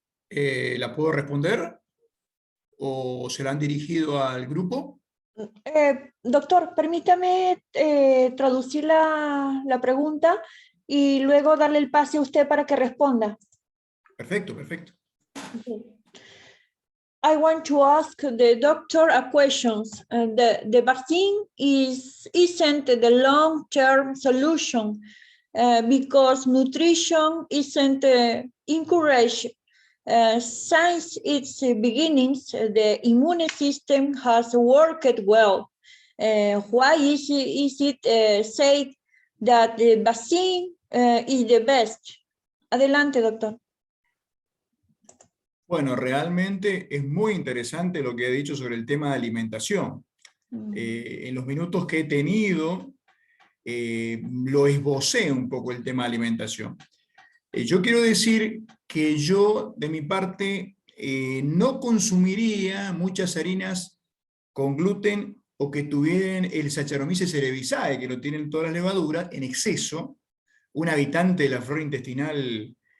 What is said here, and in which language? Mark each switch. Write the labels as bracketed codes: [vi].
[es] ¿La puedo responder? ¿O se la han dirigido al grupo? Doctor, permítame traducir la pregunta y luego darle el pase a usted para que responda. Perfecto, perfecto. [en] Okay. I want to ask the doctor a question. The vaccine isn't the long-term solution because nutrition isn't encouraged. Since its beginnings, the immune system has worked well. Why is it said that the vaccine is the best? [es] Adelante, doctor. Bueno, realmente es muy interesante lo que ha dicho sobre el tema de alimentación. En los minutos que he tenido, lo esbocé un poco el tema de alimentación. Yo quiero decir que yo, de mi parte, no consumiría muchas harinas con gluten o que tuvieran el Saccharomyces cerevisiae, que lo tienen todas las levaduras, en exceso, un habitante de la flora intestinal